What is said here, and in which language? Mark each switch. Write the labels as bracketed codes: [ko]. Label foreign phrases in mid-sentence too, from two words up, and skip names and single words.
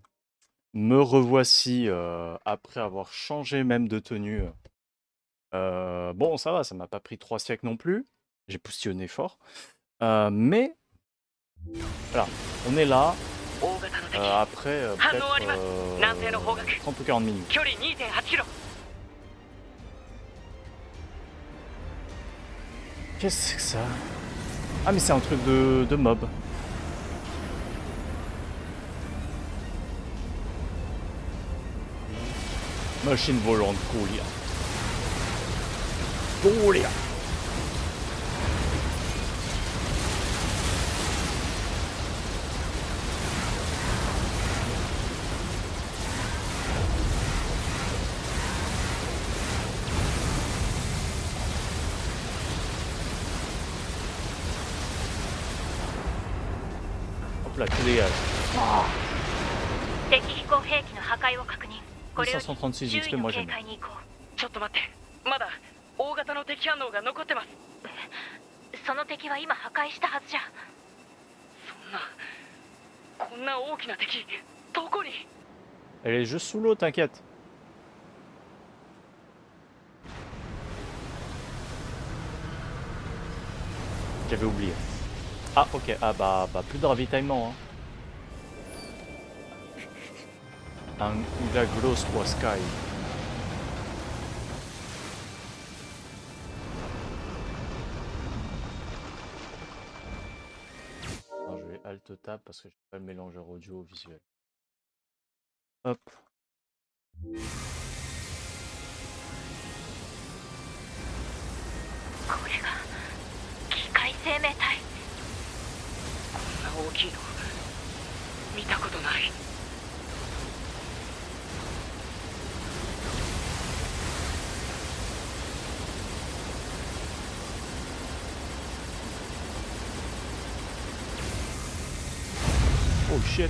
[fr] Me revoici après avoir changé même de tenue. Bon, ça va, ça m'a pas pris 3 siècles non plus. J'ai poussillonné fort. Mais voilà, on est là. Après peut-être 30 ou 40 minutes. [ja] 距離 2.8 キロ [fr] Qu'est-ce que c'est que ça? Ah mais c'est un truc de mob. Machine volante, Gaulia. Gaulia. Hop là, tu dégages. [ja] 敵飛行兵器の破壊を確認。これより [fr] 536 [ja] 周囲 [fr] XP, [ja] の [fr] moi [ja] 警 [fr] j'aime. [ja] 戒に行こちょっと待ってまだ大型の敵反応が残ってますう。その敵は今破壊したはずじゃ。こんな大きな敵どこに [fr] Elle est juste sous l'eau, t'inquiète. J'avais oublié. Ah ok, ah bah plus de ravitaillement. Hein. Un grosse Sky. Alors, je vais Alt Tab parce que je pas le mélangeur audio visuel. Hop. [ja] これが機械生命体。こんな大きいの見たことない [en] Oh shit.